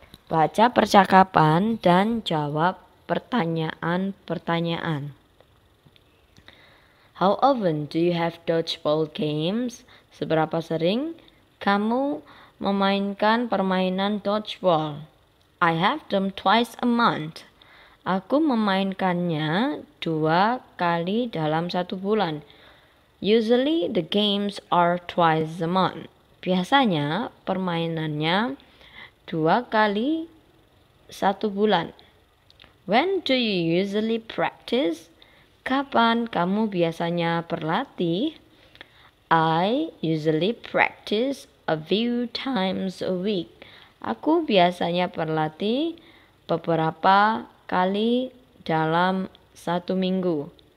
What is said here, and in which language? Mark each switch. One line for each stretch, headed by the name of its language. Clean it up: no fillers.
Indonesian: Baca percakapan dan jawab pertanyaan-pertanyaan.
English: How often do you have dodgeball games?
Indonesian: Seberapa sering kamu memainkan permainan dodgeball?
English: I have them twice a month.
Indonesian: Aku memainkannya 2 kali dalam 1 bulan.
English: Usually the games are twice a month.
Indonesian: Biasanya permainannya 2 kali 1 bulan.
English: When do you usually practice?
Indonesian: Kapan kamu biasanya berlatih?
English: I usually practice a few times a week.
Indonesian: Aku biasanya berlatih beberapa kali dalam 1 minggu.